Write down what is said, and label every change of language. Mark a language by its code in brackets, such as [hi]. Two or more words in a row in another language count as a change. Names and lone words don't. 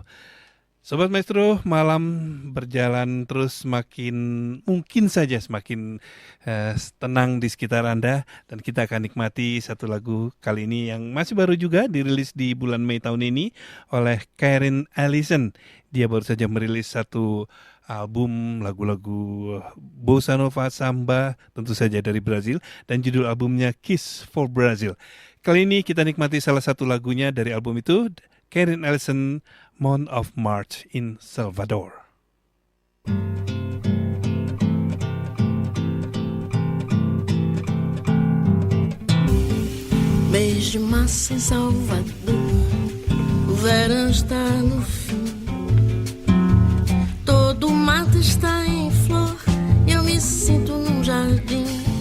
[id] Sobat Maestro, malam berjalan terus mungkin saja semakin tenang di sekitar Anda, dan kita akan nikmati satu lagu kali ini yang masih baru juga dirilis di bulan Mei tahun ini oleh Karen Allison. Dia baru saja merilis satu album lagu-lagu bossa nova samba, tentu saja dari Brazil, dan judul albumnya Kiss for Brazil. Kali ini kita nikmati salah satu lagunya dari album itu, Karen Allison, Month of March in Salvador. [pt] Mês de março em Salvador, o verão está no fim, todo o mato está em flor, eu me sinto num jardim.